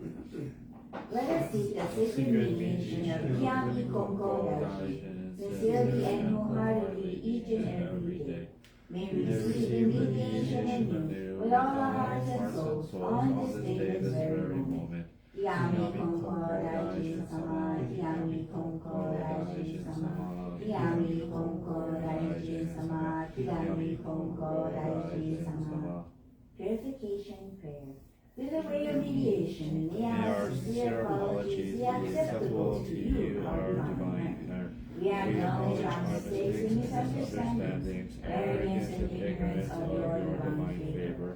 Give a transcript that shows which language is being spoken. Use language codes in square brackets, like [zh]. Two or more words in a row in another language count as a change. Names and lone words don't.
[en] Let us seek the sacred mediation of Yami Konko Daiji, sincerely and wholeheartedly each and every day. May we receive the mediation anew with all our hearts and souls on this day, this very moment. Yami Konko Daiji Sama, Yami Konko Daiji Sama, Yami Konko Daiji Sama, Yami Konko Daiji Sama. Purification Prayer. Through the way of mediation, may our sincere apologies be acceptable to you, our divine parent. We acknowledge our mistakes and misunderstandings, arrogance and ignorance of your divine favor.